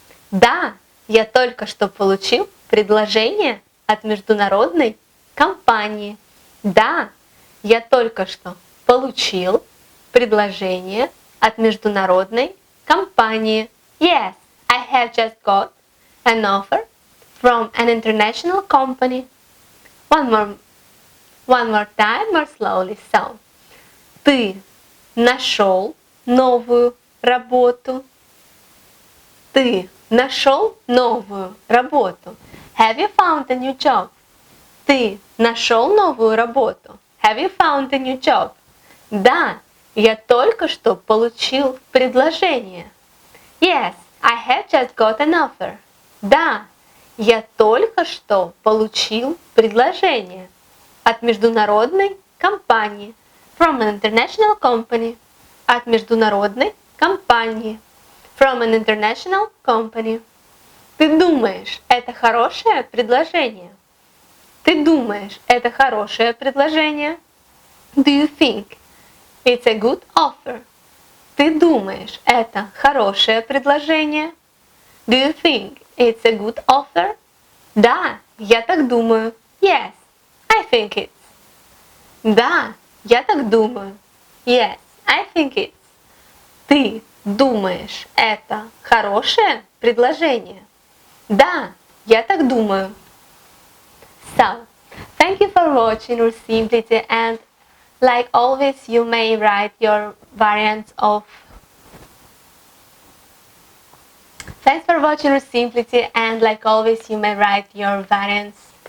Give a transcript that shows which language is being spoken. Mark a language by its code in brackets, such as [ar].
[ru] Да, я только что получил предложение от международной компании. Да, я только что получил предложение от международной компании. [en] Yes, I have just got an offer from an international company. One more time, more slowly. [ru] So, ты нашел новую работу. Ты нашел новую работу. [en] Have you found a new job? [ru] Ты нашел новую работу. [en] Have you found a new job? [ru] Да, я только что получил предложение. [en] Yes, I have just got an offer. [ru] Да, я только что получил предложение от международной компании. [en] From an international company. [ru] От международной компании. [en] From an international company. [ru] Ты думаешь, это хорошее предложение? Ты думаешь, это хорошее предложение? [en] Do you think it's a good offer? [ru] Ты думаешь, это хорошее предложение? [en] Do you think it's a good offer? [ru] Да, я так думаю. [en] Yes, I think it's. [ru] Да, я так думаю. [en] Yes, I think it's. [ru] Ты думаешь, это хорошее предложение? Да, я так думаю. [en] So, thank you for watching RUSSIMPLITY, and like always, you may write your variants of. Thanks for watching RUSSIMPLITY, and like always, you may write your variants.